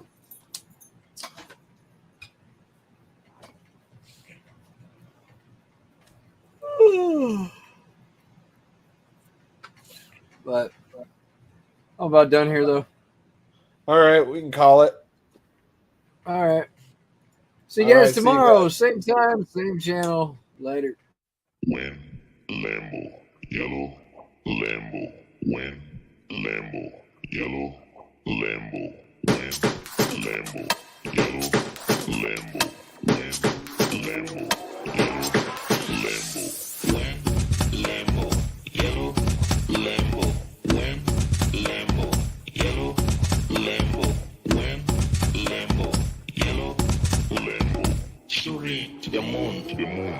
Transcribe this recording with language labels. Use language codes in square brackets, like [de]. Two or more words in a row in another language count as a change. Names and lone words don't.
[en] But I'm about done here, though. All right, we can call it. All right. See you All guys right, see you tomorrow. guys. Same time, same channel. Later. When Lambo, yellow, Lambo, when Lambo, yellow, Lambo, when Lambo, yellow, Lambo, when Lambo, yellow, Lambo, when Lambo, yellow, Lambo, when Lambo, yellow, Lambo, when Lambo, yellow, Lambo, shooting to the moon, to the moon.